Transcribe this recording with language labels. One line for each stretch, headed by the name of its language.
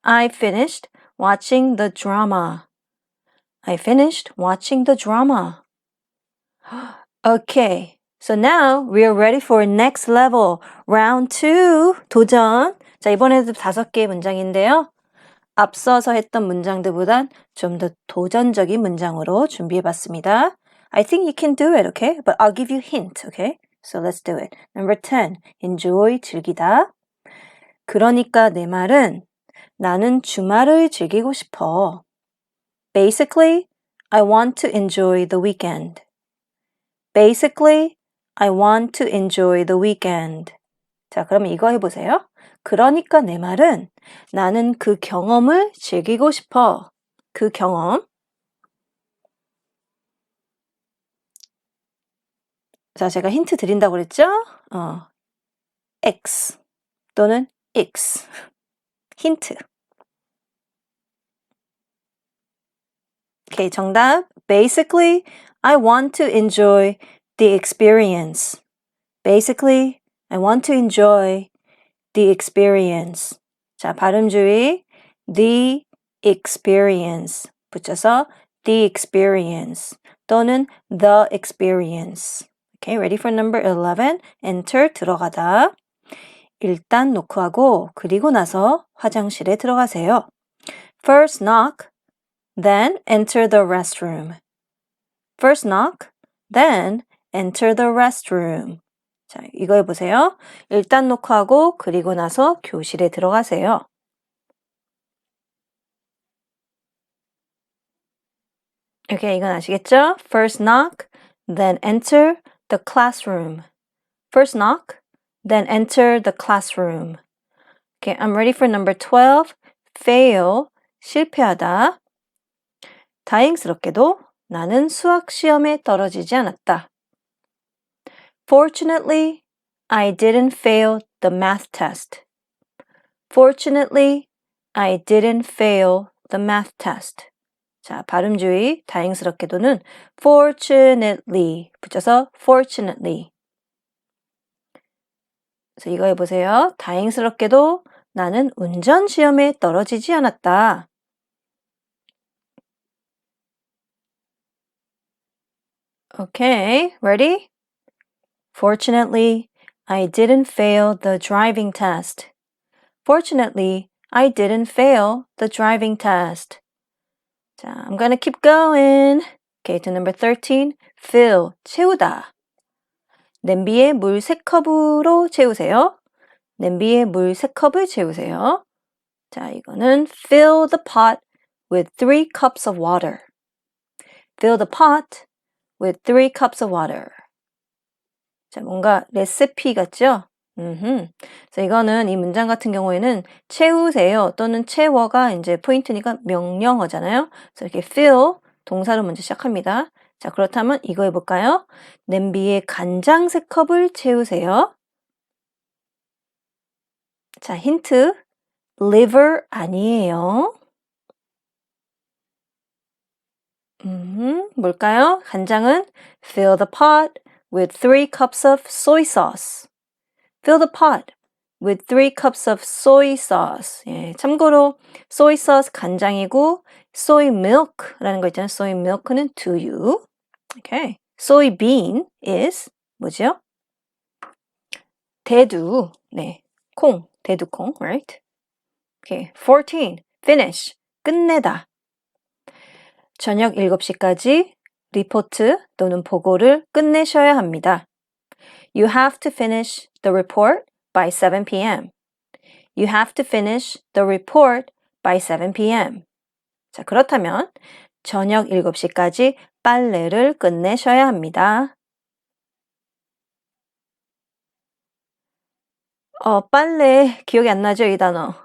English: I finished watching the drama. I finished watching the drama. Okay. So now we are ready for next level. Round 2. 도전.
Korean: 자, 이번에도 5개의 문장인데요. 앞서서 했던 문장들보단 좀 더 도전적인 문장으로 준비해봤습니다.
English: I think you can do it, okay? But I'll give you hint, okay? So let's do it. Number 10.
Korean: Enjoy, 즐기다. 그러니까 내 말은 나는 주말을 즐기고 싶어.
English: Basically, I want to enjoy the weekend. Basically, I want to enjoy the weekend.
Korean: 자, 그러면 이거 해보세요. 그러니까 내 말은 나는 그 경험을 즐기고 싶어. 그 경험. 자, 제가 힌트 드린다고 그랬죠? X 또는 X. 힌트. 오케이, 정답.
English: Basically, I want to enjoy the experience. Basically, I want to enjoy the experience.
Korean: 자, 발음 주의.
English: The experience. 붙여서 the experience 또는 the experience. Okay, ready for number 11. Enter 들어가다.
Korean: 일단 노크하고 그리고 나서 화장실에 들어가세요.
English: First knock, then enter the restroom. First knock, then enter the restroom.
Korean: 자, 이거 해보세요. 일단 노크하고 그리고 나서 교실에 들어가세요. 오케이, 이건 아시겠죠?
English: First knock, then enter the classroom. First knock, then enter the classroom. Okay, I'm ready for number 12. Fail, 실패하다.
Korean: 다행스럽게도 나는 수학 시험에 떨어지지 않았다.
English: Fortunately, I didn't fail the math test. Fortunately, I didn't fail the math test.
Korean: 자, 발음 주의. 다행스럽게도는 fortunately 붙여서 fortunately. 그래서 이거 해보세요. 다행스럽게도 나는 운전 시험에 떨어지지 않았다.
English: Okay, ready? Fortunately, I didn't fail the driving test. Fortunately, I didn't fail the driving test. 자, I'm gonna keep going. Okay, to number 13. Fill, 채우다.
Korean: 냄비에 물 3컵으로 채우세요. 냄비에 물 3컵을 채우세요. 자, 이거는
English: fill the pot with 3 cups of water. Fill the pot with 3 cups of water.
Korean: 자, 뭔가 레시피 같죠? 그래서 이거는 이 문장 같은 경우에는 채우세요 또는 채워가 이제 포인트니까 명령어잖아요. 그래서 이렇게 fill 동사로 먼저 시작합니다. 자, 그렇다면 이거 해볼까요? 냄비에 간장 3컵을 채우세요. 자, 힌트. liver 아니에요. 뭘까요? 간장은
English: fill the pot with 3 cups of soy sauce. Fill the pot with 3 cups of soy sauce.
Korean: 예, 참고로 soy sauce 간장이고 soy milk라는 거 있잖아요.
English: soy milk는
Korean: 두유.
English: Okay. soybean is
Korean: 뭐죠? 대두. 네. 콩, 대두콩,
English: right? Okay. 14. finish.
Korean: 끝내다. 저녁 7시까지 리포트 또는 보고를 끝내셔야 합니다.
English: You have to finish the report by 7 p.m. You have to finish the report by 7 p.m.
Korean: 자, 그렇다면 저녁 7시까지 빨래를 끝내셔야 합니다. 빨래 기억이 안 나죠, 이 단어.